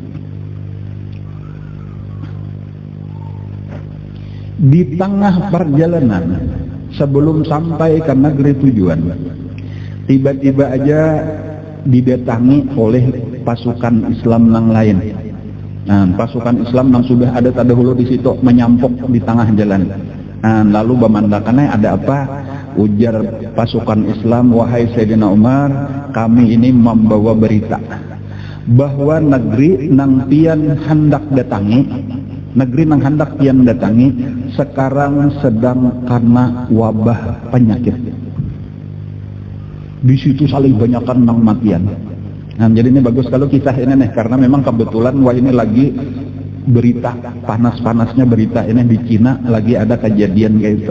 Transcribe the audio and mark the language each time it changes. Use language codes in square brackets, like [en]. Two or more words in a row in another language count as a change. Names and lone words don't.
[id] Di tengah perjalanan sebelum sampai ke negeri tujuan, tiba-tiba aja didatangi oleh pasukan Islam yang lain. Pasukan Islam yang sudah ada terdahulu di situ menyampok di tengah jalan. Lalu pemandangannya ada apa? Ujar pasukan Islam, wahai Sayyidina Umar, kami ini membawa berita bahwa negeri [bjn] nang pian [id] hendak datangi, negeri nang hendak pian datangi sekarang sedang karena wabah penyakit. Di situ saling banyakkan nang matian. Jadi ini bagus kalau kisah ini nih, karena memang kebetulan wah ini lagi berita panas-panasnya berita ini di Cina lagi ada kejadian kayak itu.